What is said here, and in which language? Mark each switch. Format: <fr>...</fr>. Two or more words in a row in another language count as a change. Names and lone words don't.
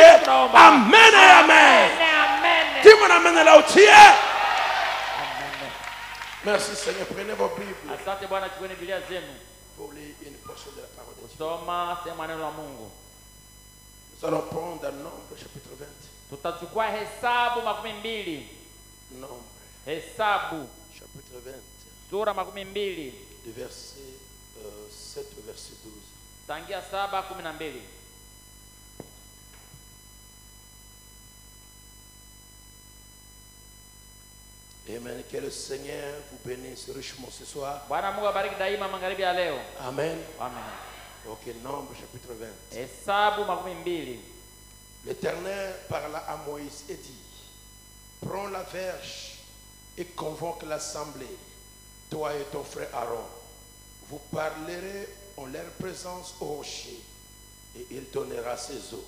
<fr>Amen et amen. Dis mon amen là où tu es. Merci Seigneur, prenez vos Bibles pour lire une portion de la parole de Dieu. Nous allons prendre dans Nombre chapitre 20.</fr> <sw>Tutachukua Hesabu 12.</sw> <fr>Nombre</fr> <sw>Hesabu</sw> <fr>chapitre 20.</fr> <sw>sura 12.</sw> <fr>Du verset 7 au verset 12.</fr> <sw>Tangia 7:12. Amen.</sw> <fr>Que le Seigneur vous bénisse richement ce soir.</fr> <sw>Bwana Mungu abariki daima magharibi ya leo. Amen. Amen.</sw> <fr>Ok, Nombre chapitre 20.</fr> <sw>Hesabu 12.</sw> <fr>L'Éternel parla à Moïse et dit: prends la verge et convoque l'assemblée, toi et ton frère Aaron. Vous parlerez en leur présence au rocher, et il donnera ses eaux.</fr>